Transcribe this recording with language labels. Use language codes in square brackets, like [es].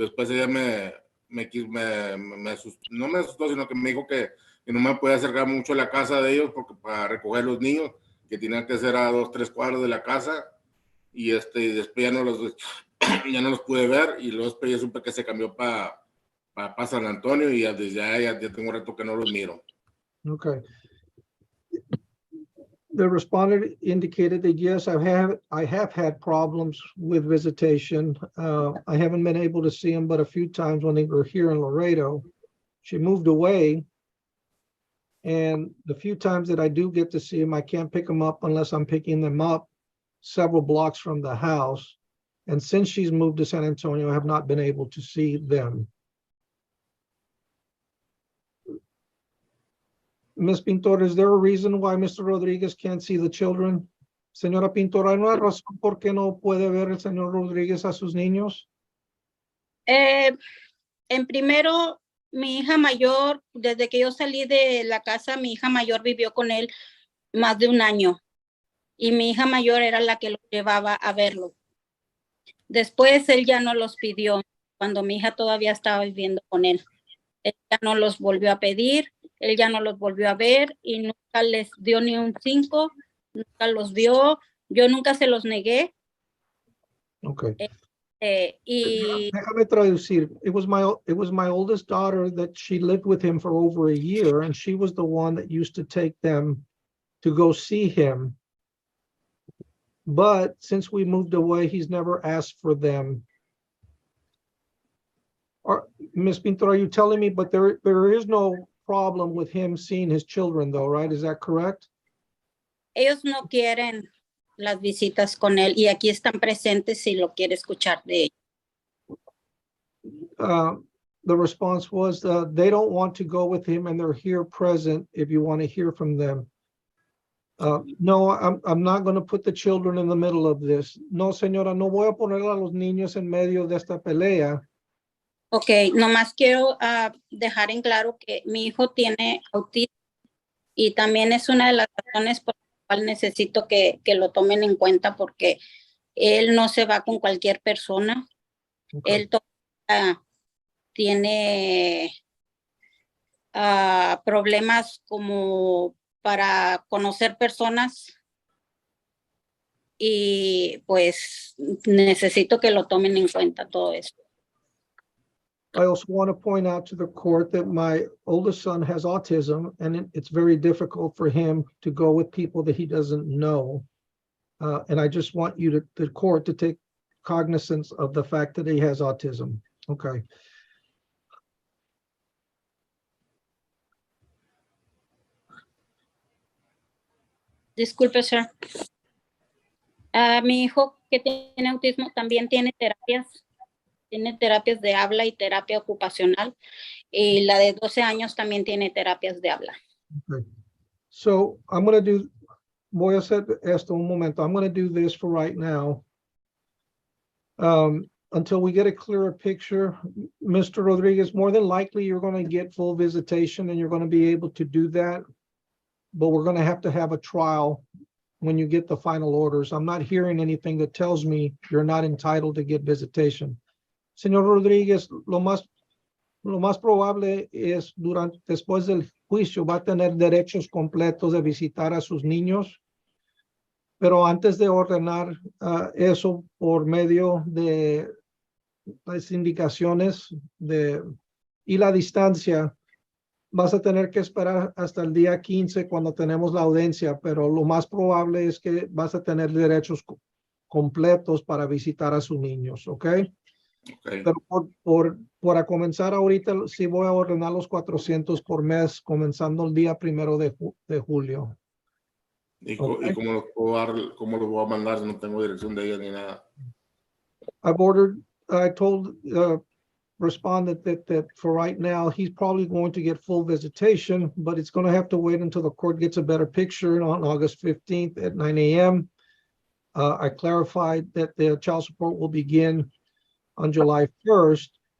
[es] ella no me asustó, sino que me dijo que no me podía acercar mucho a la casa de ellos porque para recoger los niños, que tenían que ser a 2-3 cuadras de la casa, y después ya no los pude ver, y luego después ya supe que se cambió para San Antonio, y desde allá ya tengo un rato que no los miro. [en] Okay. The respondent indicated that yes, I have had problems with visitation. I haven't been able to see them but a few times when they were here in Laredo. She moved away, and the few times that I do get to see them, I can't pick them up unless I'm picking them up several blocks from the house. And since she's moved to San Antonio, I have not been able to see them. Ms. Pintor, is there a reason why Mr. Rodriguez can't see the children? [es] Señora Pintor, ¿hay una razón por qué no puede ver el señor Rodriguez a sus niños? En primero, mi hija mayor, desde que yo salí de la casa, mi hija mayor vivió con él más de 1 año. Y mi hija mayor era la que lo llevaba a verlo. Después él ya no los pidió cuando mi hija todavía estaba viviendo con él. Él ya no los volvió a pedir, él ya no los volvió a ver y nunca les dio ni un 5, nunca los vio, yo nunca se los negué. [en] Okay. [es] Y Déjame traducir. [en] It was my oldest daughter that she lived with him for over a year, and she was the one that used to take them to go see him. But since we moved away, he's never asked for them. Ms. Pintor, are you telling me, but there is no problem with him seeing his children though, right? Is that correct? [es] ellos no quieren las visitas con él y aquí están presentes si lo quiere escuchar de ellos. [en] The response was they don't want to go with him and they're here present if you want to hear from them. No, I'm not going to put the children in the middle of this. [es] No, señora, no voy a poner a los niños en medio de esta pelea. Ok, nomás quiero dejar en claro que mi hijo tiene autismo y también es una de las razones por las cuales necesito que lo tomen en cuenta porque él no se va con cualquier persona. [en] Okay. [es] Él toma tiene problemas como para conocer personas y pues necesito que lo tomen en cuenta todo esto. [en] I also want to point out to the court that my oldest son has autism, and it's very difficult for him to go with people that he doesn't know. And I just want you the court to take cognizance of the fact that he has autism. Okay. [es] Disculpe, sir. Mi hijo que tiene autismo también tiene terapias de habla y terapia ocupacional. Y la de 12 años también tiene terapias de habla. [en] Okay. So I'm going to do, [es] voy a hacer esto un momento. [en] I'm going to do this for right now. Until we get a clearer picture, Mr. Rodriguez, more than likely you're going to get full visitation and you're going to be able to do that. But we're going to have a trial when you get the final orders. I'm not hearing anything that tells me you're not entitled to get visitation. [es] Señor Rodríguez, lo más probable es después del juicio va a tener derechos completos de visitar a sus niños, pero antes de ordenar eso por medio de las indicaciones y la distancia, vas a tener que esperar hasta el día 15 cuando tenemos la audiencia, pero lo más probable es que vas a tener derechos completos para visitar a sus niños, ¿ok? [en] Okay. [es] Pero para comenzar ahorita, sí voy a ordenar los 400 por mes, comenzando el día 1 de julio. ¿Y, [en] Okay. [es] y cómo los puedo dar, cómo los voy a mandar si no tengo dirección de ella ni nada? [en] I told respondent that for right now, he's probably going to get full visitation, but it's going to have to wait until the court gets a better picture on August 15th at 9 a.m. I clarified that the child support will begin on July 1st.